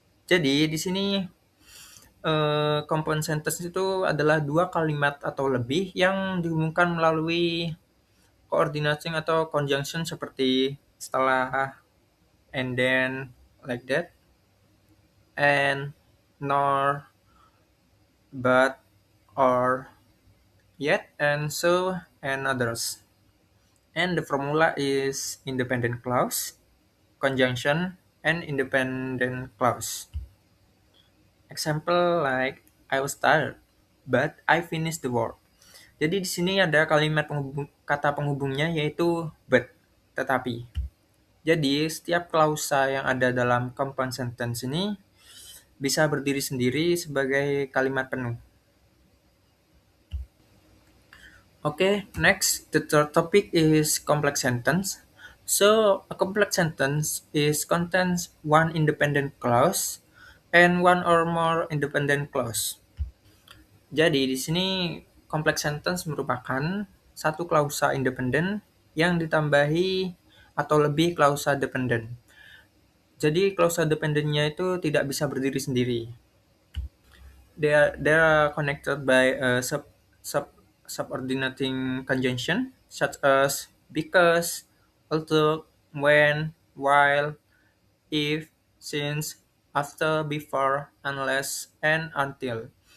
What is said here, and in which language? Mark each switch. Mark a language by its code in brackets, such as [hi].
[id] Jadi di sini compound sentence itu adalah dua kalimat atau lebih yang dihubungkan melalui coordinating atau conjunction seperti setelah [en] and then like that and nor but or yet and so and others. And the formula is independent clause, conjunction, and independent clause. Example like I was tired, but I finished the work. [id] Jadi di sini ada kalimat kata penghubungnya yaitu but, tetapi. Jadi setiap klausa yang ada dalam compound sentence ini bisa berdiri sendiri sebagai kalimat penuh. [en] Okay, next the third topic is complex sentence. So a complex sentence is contains one independent clause and one or more independent clause. [id] Jadi di sini complex sentence merupakan satu klausa independen yang ditambahi atau lebih klausa dependen. Jadi klausa dependennya itu tidak bisa berdiri sendiri. [en] They are connected by a subordinating conjunction such as because, although, when, while, if, since, after, before, unless, and until.